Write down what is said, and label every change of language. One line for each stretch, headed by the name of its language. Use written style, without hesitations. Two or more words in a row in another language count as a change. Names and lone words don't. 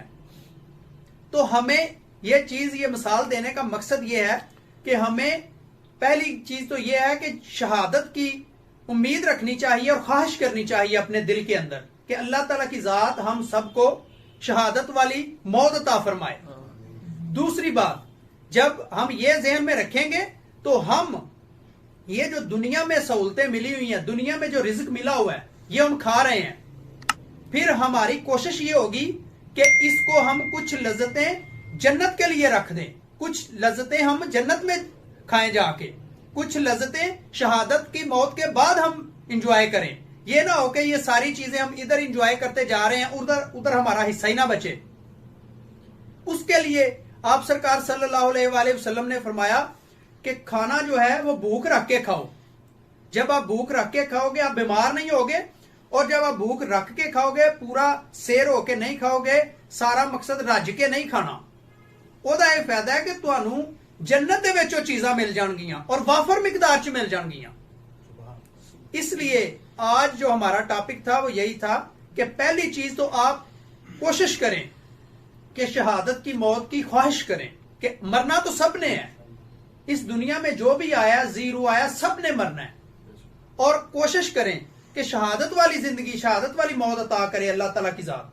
Urdu: تو ہمیں یہ چیز، یہ مثال دینے کا مقصد یہ ہے کہ ہمیں پہلی چیز تو یہ ہے کہ شہادت کی امید رکھنی چاہیے اور خواہش کرنی چاہیے اپنے دل کے اندر کہ اللہ تعالیٰ کی ذات ہم سب کو شہادت والی موت عطا فرمائے. دوسری بات، جب ہم یہ ذہن میں رکھیں گے تو ہم یہ جو دنیا میں سہولتیں ملی ہوئی ہیں، دنیا میں جو رزق ملا ہوا ہے، یہ ہم کھا رہے ہیں. پھر ہماری کوشش یہ ہوگی کہ اس کو ہم کچھ لذتیں جنت کے لیے رکھ دیں، کچھ لذتیں ہم جنت میں کھائیں جا کے، کچھ لذتیں شہادت کی موت کے بعد ہم انجوائے کریں. یہ نہ ہو کہ یہ ساری چیزیں ہم ادھر انجوائے کرتے جا رہے ہیں، ادھر ہمارا حصہ ہی نہ بچے. اس کے لیے آپ سرکار
Arabic: صلی اللہ علیہ وآلہ وسلم
Urdu: نے فرمایا کہ کھانا جو ہے وہ بھوک رکھ کے کھاؤ. جب آپ بھوک رکھ کے کھاؤ گے آپ بیمار نہیں ہوگے، اور جب آپ بھوک رکھ کے کھاؤ گے پورا سیر ہو کے نہیں کھاؤ گے، سارا مقصد رج کے نہیں کھانا.
Punjabi: ਉਹਦਾ ਇਹ ਫਾਇਦਾ ਹੈ ਕਿ ਤੁਹਾਨੂੰ जन्नत ਦੇ ਵਿੱਚੋਂ ਚੀਜ਼ਾਂ ਮਿਲ ਜਾਣਗੀਆਂ
Urdu: اور وافر مقدار
Punjabi: ਚ ਮਿਲ ਜਾਣਗੀਆਂ.
Urdu: اس لیے آج جو ہمارا ٹاپک تھا وہ یہی تھا کہ پہلی چیز تو آپ کوشش کریں کہ شہادت کی موت کی خواہش کریں کہ مرنا تو سب نے ہے. اس دنیا میں جو بھی آیا زیرو آیا سب نے مرنا ہے، اور کوشش کریں کہ شہادت والی زندگی شہادت والی موت عطا کرے اللہ تعالیٰ کی ذات.